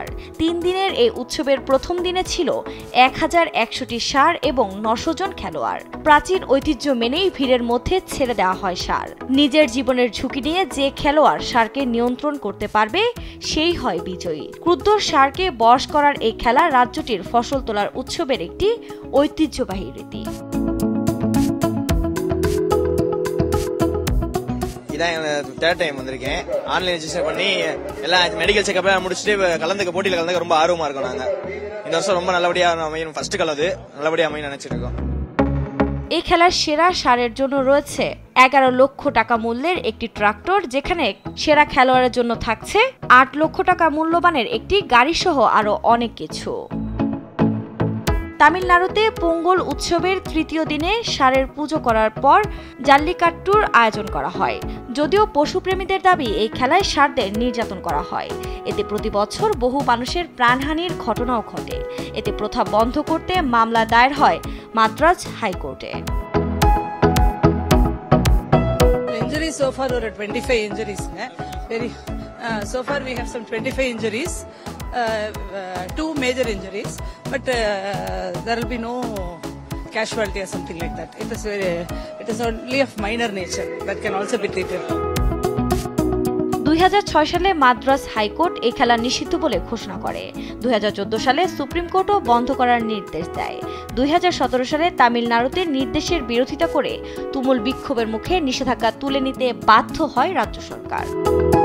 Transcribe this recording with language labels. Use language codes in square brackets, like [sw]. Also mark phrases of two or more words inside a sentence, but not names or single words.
[bn] 3 দিনের এই উৎসবের প্রথম দিনে ছিল 1100টি ষাঁড় এবং 900 জন খেলোয়াড়। প্রাচীন ঐতিহ্য মেনেই ভিড়ের মধ্যে ছেড়ে দেওয়া হয় ষাঁড়। নিজের জীবনের ঝুঁকি নিয়ে যে খেলোয়াড় ষাঁড়কে নিয়ন্ত্রণ করতে পারবে সেই হয় বিজয়ী। ক্রুদ্ধ ষাঁড়কে বশ করার এই খেলা রাজ্যটির ফসল তোলার উৎসবের একটি ঐতিহ্যবাহী রীতি। [en] third time [ta] வந்திருக்கேன். [en] online register [ta] பண்ணி எல்லாம் [en] medical checkup [ta] முடிச்சுட்டு கலந்துக்க போட்டியில கலந்துக்க ரொம்ப ஆர்வமா இருக்கும். நாங்க இந்த வருஷம் ரொம்ப நல்லபடியா அமையும், ஃபர்ஸ்ட் கலந்து நல்லபடியா அமையும் நினைச்சிட்டு இருக்கோம்। [bn] এই খেলার সেরা ষাঁড়ের জন্য রয়েছে 11 লক্ষ টাকা মূল্যের একটি ট্রাক্টর, যেখানে সেরা খেলোয়াড়ের জন্য থাকছে 8 লক্ষ টাকা মূল্যবানের একটি গাড়ি সহ আরো অনেক কিছু। তামিলনাড়ুতে পোঙ্গল উৎসবের তৃতীয় দিনে ষাঁড়ের পুজো করার পর জাল্লিকাট্টুর আয়োজন করা হয়। যদিও পশুপ্রেমীদের দাবি এই খেলায় ষাঁড়দের নির্যাতন করা হয়। এতে প্রতি বছর বহু মানুষের প্রাণহানির ঘটনাও ঘটে। এতে প্রথা বন্ধ করতে মামলা দায়ের হয় মাদ্রাজ হাইকোর্টে। [en] Injuries so far were 25 injuries. So far we have some 25 injuries. 2 major injuries, but there will be no casualty or something like that. It is only of minor nature that can also be treated. [bn] 2006 সালে মাদ্রাজ হাইকোর্ট এই খেলা নিষিদ্ধ বলে ঘোষণা করে। 2014 সালে সুপ্রিম কোর্টও বন্ধ করার নির্দেশ দেয়। 2017 সালে তামিলনাড়ুতে নির্দেশের বিরোধিতা করে তুমুল বিক্ষোভের মুখে নিষেধাজ্ঞা তুলে নিতে বাধ্য হয় রাজ্য সরকার।